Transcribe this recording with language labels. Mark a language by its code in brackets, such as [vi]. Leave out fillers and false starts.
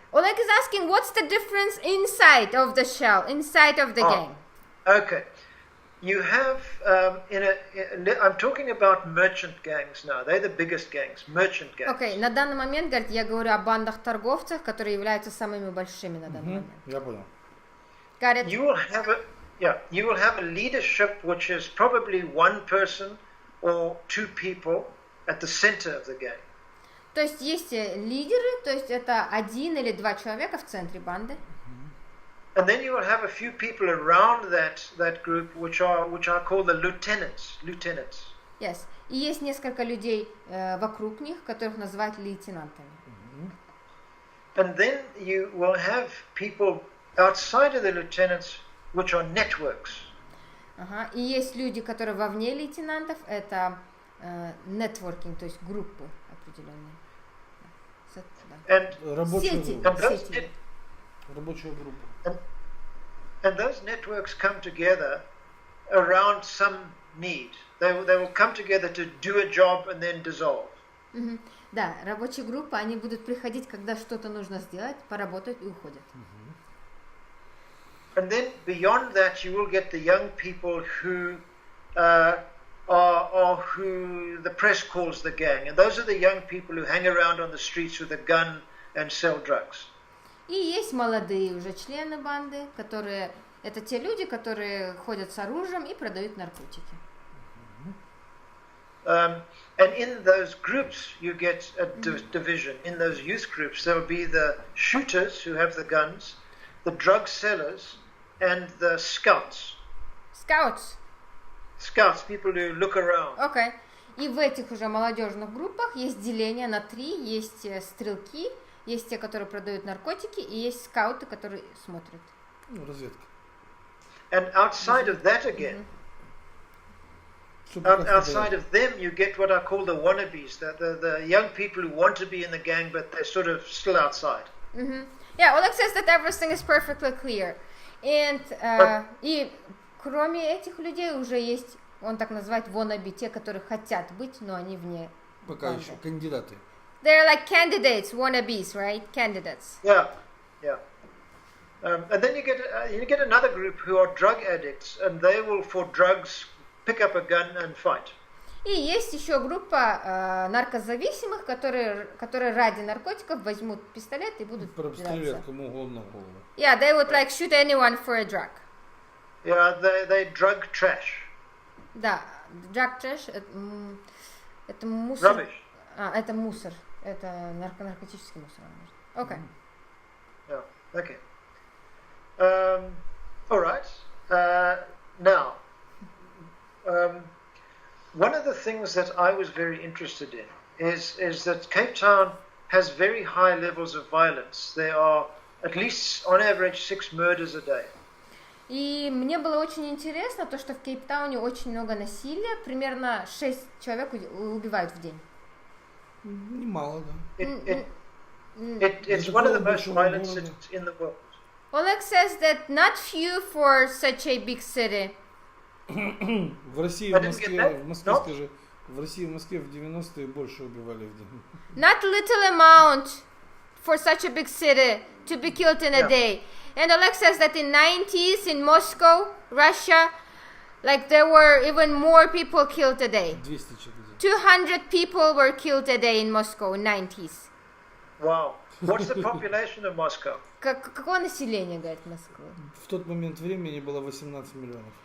[en] Oleg is asking, what's the difference inside of the shell, inside of the gang? Okay. You have, I'm talking about merchant gangs now. They're the biggest gangs, merchant gangs. [ru] Окей, на данный момент, говорит, я говорю о бандах-торговцев, которые являются самыми большими на данный момент. Я понял. [en] Got it? You will have a leadership which is probably one person or two people at the center of the gang. [ru] То есть есть лидеры, то есть это 1 или 2 человека в центре банды. [en] And then you will have a few people around that group which are called the lieutenants. Yes. [ru] И есть несколько людей вокруг них, которых называют лейтенантами. [en] And then you will have people outside of the lieutenants which are networks. [ru] Ага. И есть люди, которые вовне лейтенантов, это нетворкинг, то есть группы определенные. [en] And [ru] Рабочая сети. Рабочая группа. [en] And those networks come together around some need. They will come together to do a job and then dissolve. [ru] Да, рабочие группы, они будут приходить, когда что-то нужно сделать, поработать и уходят. [en] And then beyond that, you will get the young people who are who the press calls the gang. And those are the young people who hang around on the streets with a gun and sell drugs. [ru] И есть молодые уже члены банды, которые это те люди, которые ходят с оружием и продают наркотики. [en] And in those groups, you get a division. In those youth groups, there will be the shooters who have the guns, the drug sellers, and the scouts. Scouts. Scouts, people who look around. [ru] Окей. И в этих уже молодежных группах есть деление на 3. Есть стрелки, есть те, которые продают наркотики, и есть скауты, которые смотрят. Разведка. [en] And outside of that again, outside of them, you get what I call the wannabes, the young people who want to be in the gang, but they're sort of still outside. Yeah, Oleg says that everything is perfectly clear. And, [ru] и кроме этих людей уже есть, он так называет wannabe, те, которые хотят быть, но они вне. Пока еще кандидаты. [en] They're like candidates, wannabes, right? Candidates. Yeah. And then you get another group who are drug addicts, and they will, for drugs, pick up a gun and fight. [ru] И есть еще группа наркозависимых, которые ради наркотиков возьмут пистолет и будут драться. Кому угодно в голову. [en] Yeah, they would like shoot anyone for a drug. Yeah, they drug trash. [ru] Да, [en] drug trash [ru] это мусор. [en] Rubbish. [ru] Это мусор. Это наркотический мусор. [en] Okay. Yeah. Okay. All right. Now, one of the things that I was very interested in is that Кейптаун has very high levels of violence. There are at least, on average, 6 murders a day. [ru] И мне было очень интересно то, что в Кейптауне очень много насилия, примерно 6 человек убивают в день. Немало, да. [en] It's one of the most violent cities in the world. Oleg says that not few for such a big city. [ru] В России, в Москве, скажи, в России, в Москве в 90-е больше убивали в день. [en] Not little amount for such a big city to be killed in a day. And Oleg says that in 90s in Moscow, Russia, like there were even more people killed a day. 200 people were killed a day in Moscow in 90s. Wow. What's the population of Moscow? [ru] Какое население, говорит, Москвы? В тот момент времени было 18 миллионов.